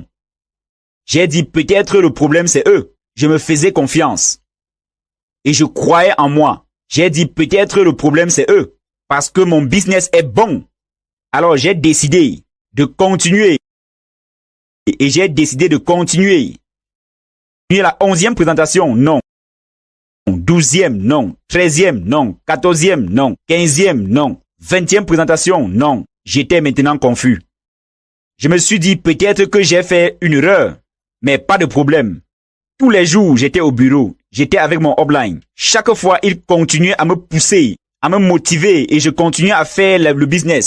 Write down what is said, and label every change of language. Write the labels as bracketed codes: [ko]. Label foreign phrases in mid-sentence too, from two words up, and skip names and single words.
[fr] J'ai dit, peut-être le problème c'est eux. Je me faisais confiance. Et je croyais en moi. J'ai dit, peut-être le problème c'est eux. Parce que mon business est bon. Alors j'ai décidé de continuer. Et j'ai décidé de continuer. La 11e présentation, non. 12e, non. 13e, non. 14e, non. 15e, non. 20e présentation, non. J'étais maintenant confus. Je me suis dit, peut-être que j'ai fait une erreur. Mais pas de problème. Tous les jours, j'étais au bureau. J'étais avec mon upline. Chaque fois, il continuait à me pousser, à me motiver et je continuais à faire le business.